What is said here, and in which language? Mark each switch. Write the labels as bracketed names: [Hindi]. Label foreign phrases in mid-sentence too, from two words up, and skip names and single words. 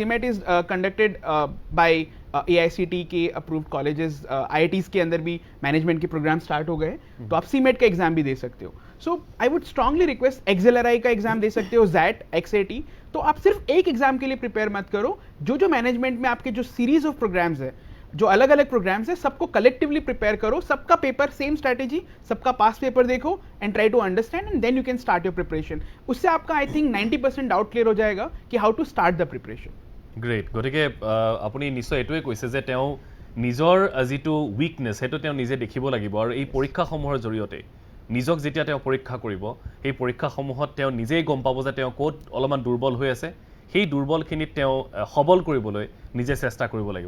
[English] CMAT is conducted by AICT [Hindi] के [English] approved colleges, [Hindi] IITs के अंदर भी मैनेजमेंट के [English] program start [Hindi] हो गए, तो आप CMAT का एग्जाम भी दे सकते हो. [English] so I would strongly request [Hindi] XLRI का एग्जाम दे सकते हो, ZAT, XAT. तो आप सिर्फ एक एग्जाम के लिए प्रिपेयर मत करो, जो मैनेजमेंट में आपके जो [English] series of programs [Hindi] है, जो अलग अलग प्रोग्राम्स है, सबको [English] collectively prepare [Hindi] करो, सबका [English] paper same strategy, [Hindi] सबका [English] pass paper [Hindi] देखो [English] and try to understand and then you can start your preparation. [Hindi] उससे आपका [English] I think [Hindi] 90% [English] doubt clear [Hindi] हो जाएगा कि [English] how to start the preparation. [Assamese] গ্ৰেট. গতিকে আপুনি নিশ্চয় এইটোৱে কৈছে যে তেওঁ নিজৰ যিটো উইকনেছ সেইটো তেওঁ নিজে দেখিব লাগিব, আৰু এই পৰীক্ষাসমূহৰ জৰিয়তে নিজক যেতিয়া তেওঁ পৰীক্ষা কৰিব, সেই পৰীক্ষাসমূহত তেওঁ নিজেই গম পাব যে তেওঁ ক'ত অলপমান দুৰ্বল হৈ আছে, সেই দুৰ্বলখিনিত তেওঁ সবল কৰিবলৈ নিজে চেষ্টা কৰিব লাগিব.